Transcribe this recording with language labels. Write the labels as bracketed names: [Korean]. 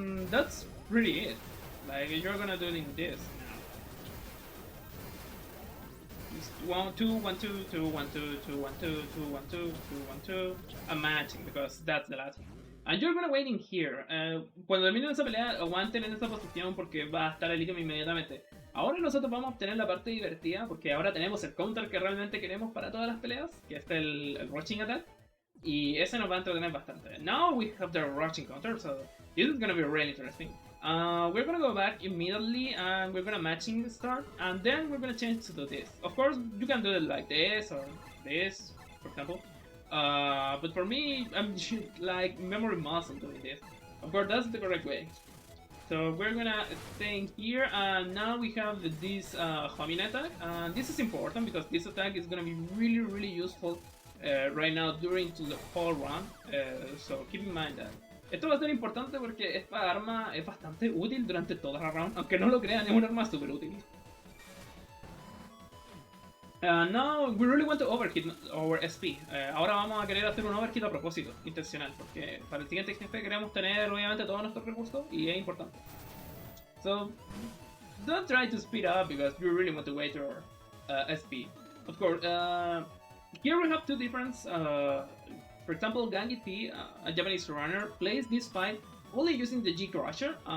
[English] That's pretty it. Like you're gonna do it in this now. Just 1, 2, 1, 2, 2, 1, 2, 2, 1, 2, 2, 1, 2, 2, 1, 2. I'm matching because that's the last one. And you're gonna wait in here. [Spanish] Cuando terminen esa pelea, aguanten en esa posición porque va a estar el ítem inmediatamente. Ahora nosotros vamos a obtener la parte divertida porque ahora tenemos el counter que realmente queremos para todas las peleas, que es el rushing attack. Y ese nos va a entretener bastante. [English] Now we have the rushing counter, so this is gonna be really interesting. We're gonna go back immediately and we're gonna matching start, and then we're gonna change to do this. Of course, you can do it like this or this, for example. But for me, I'm like memory muscle doing this. Of course, that's the correct way. So we're gonna stay in here, and now we have this homing attack. And this is important because this attack is gonna be really, really useful right now during the whole run. So keep in mind that. [Spanish] Esto va a ser importante porque esta arma es bastante útil durante toda la round, aunque no lo crean, es una arma super útil. [English] Now we really want to overhit our SP. [Spanish] Ahora vamos a querer hacer un overhit a propósito, intencional, porque para el siguiente jefe queremos tener obviamente todos nuestros recursos y es importante. [English] So don't try to speed up because you really want to wait your SP. Of course, here we have two difference. For example, Gangi T, a Japanese runner, plays this fight only using the G Crusher.